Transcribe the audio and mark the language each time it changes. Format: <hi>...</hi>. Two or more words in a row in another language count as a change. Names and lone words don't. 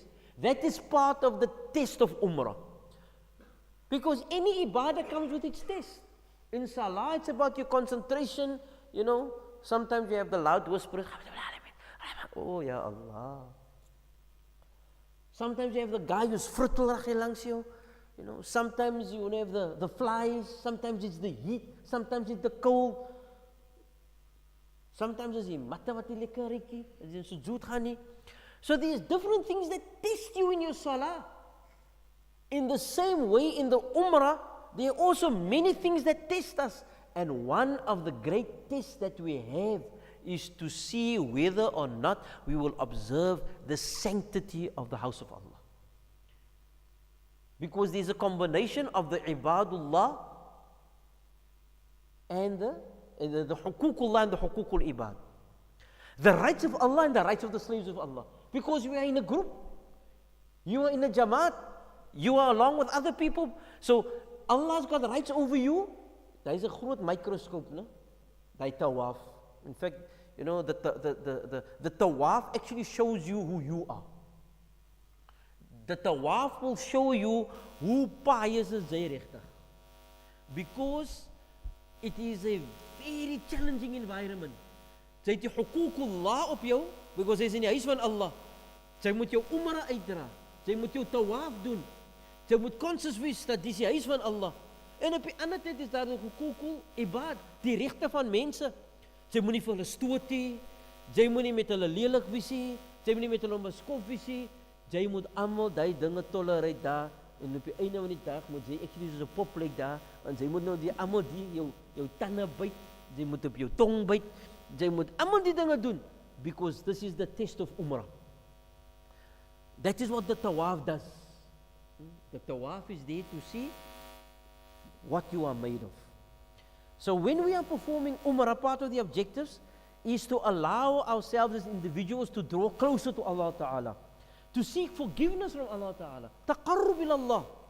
<en>That is part of the test of Umrah. Because any ibadah comes with its test. In Salah, it's about your concentration, Sometimes you have the loud whispers. Oh, Ya Allah. Sometimes you have the guy who's</en> <af>fruitel langs jou.</af> <en>Sometimes you have the flies. Sometimes it's the heat. Sometimes it's the cold. Sometimes it's</en> <af>die matte wat nie lekker riekie. As jy in sujood gaan nie.</af> <en>So there's different things that test you in your salah. In the same way, in the Umrah, there are also many things that test us. And one of the great tests that we have is to see whether or not we will observe the sanctity of the house of Allah. Because there's a combination of the ibadullah and the huququllah and the</en> <ar>huququl ibad.</ar> <en>The rights of Allah and the rights of the slaves of Allah. Because we are in a group. You are in a jamaat. You are along with other people. So Allah's got rights over you.</en> <af>Daar is 'n groot microscope, no? Daai tawaf.</af> <en>In fact, the tawaf actually shows you who you are. The tawaf will show you who pious</en> <af>is jy regtig.</af> <en>Because it is a very challenging environment.</en> <af>Jy het die huququllah op jou, because jy's in die huis van Allah. Jy moet jou umrah uitdra. Jy moet jou tawaf doen. Jy moet conscious wees dat dis die huis van Allah. En op die ander tyd is daar die</af> <ar>huququl ibad,</ar> <af>die regte van mense. Jy moet nie vir hulle stoot nie. Jy moet nie met hulle lelik wees nie. Jy moet nie met hulle beskof wees nie. Jy moet almal daai dinge tolereer daar. En op die einde van die dag moet jy actually soos 'n pop lyk daar, want jy moet nou die almal die jou tande byt, jy moet op jou tong byt, jy moet almal die dinge doen,</af> <en>because this is the test of Umrah. That is what the tawaf does. The tawaf is there to see what you are made of. So when we are performing Umrah, part of the objectives is to allow ourselves as individuals to draw closer to Allah Ta'ala, to seek forgiveness from Allah Ta'ala,</en> <ar>taqarrub ila Allah.</ar>